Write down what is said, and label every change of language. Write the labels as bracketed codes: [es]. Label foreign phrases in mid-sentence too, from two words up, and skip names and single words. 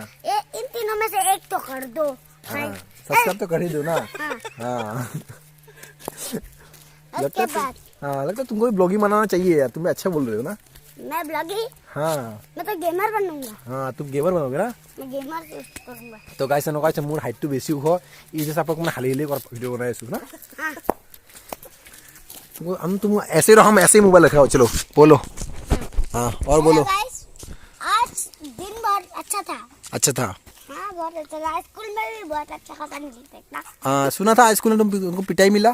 [hi] ये इन तीनों में से एक तो कर दो। हाँ, सब्सक्राइब तो कर ही दो ना। हाँ उसके बाद हाँ, लगता है तुमको भी ब्लॉगिंग बनाना चाहिए यार, तुम अच्छा बोल रहे हो ना। मैं ब्लॉगी हाँ मैं तो गेमर बनूंगा। हाँ, तुम गेमर बनोगे ना। मैं गेमर करूंगा। [as] তো গাইছ এনেকুৱা আছে, মোৰ হাইটটো বেছি ওখ, ই যে চাপক মানে হালি হালি ভিডিও বনাই আছো না। [hi] हाँ तुम ऐसे रहो, हम ऐसे ही मोबाइल रखा हो। चलो बोलो। हाँ और बोलो। [en] Hello guys, [hi] आज दिन बहुत अच्छा था। अच्छा था। हाँ बहुत अच्छा था, स्कूल में भी बहुत अच्छा खासा नहीं था। सुना था स्कूल में तुमको पिटाई मिला।